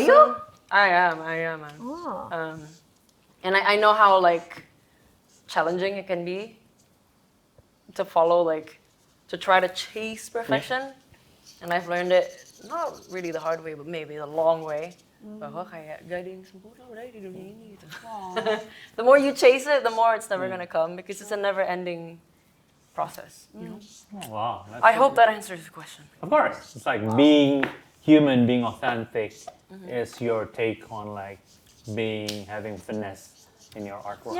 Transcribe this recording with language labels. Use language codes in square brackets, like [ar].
[en] Are you? I am. Man. Oh. And I know how like challenging it can be to follow to try to chase perfection, and I've learned it not really the hard way, but maybe the long way. [id] Bahwa kayak gak ada yang sempurna udah di dunia ini gitu. [en] The more you chase it, the more it's never gonna come because it's a never-ending process. You know? Wow. I hope that answers the question. Of course. It's like being human, being authentic is your take on like having finesse in your artwork.